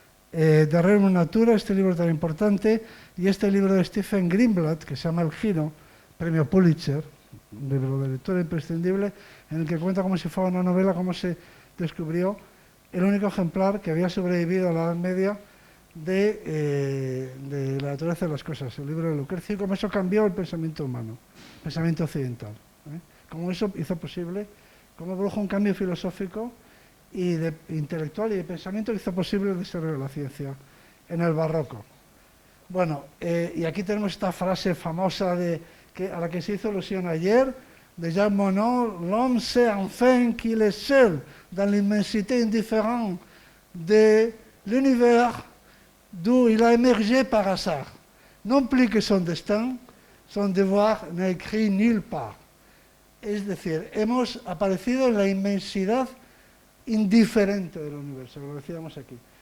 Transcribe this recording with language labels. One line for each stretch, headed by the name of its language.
Spanish: de Rerum Natura, este libro tan importante, y este libro de Stephen Greenblatt, que se llama El Giro, premio Pulitzer, un libro de lectura imprescindible, en el que cuenta como si fuera una novela, cómo se descubrió el único ejemplar que había sobrevivido a la Edad Media de la naturaleza de las cosas, el libro de Lucrecio, y cómo eso cambió el pensamiento humano, el pensamiento occidental. Cómo eso hizo posible, cómo produjo un cambio filosófico y intelectual y de pensamiento que hizo posible el desarrollo de la ciencia en el barroco.
French: Bueno, y aquí tenemos esta frase famosa a la que se hizo alusión ayer, de Jacques Monod: l'homme sait enfin qu'il est seul dans l'immensité indifférente de l'univers d'où il a émergé par hasard. Non plus que son destin, son devoir n'est écrit nulle part.
Spanish: Es decir, hemos aparecido en la inmensidad indiferente del universo, lo decíamos aquí.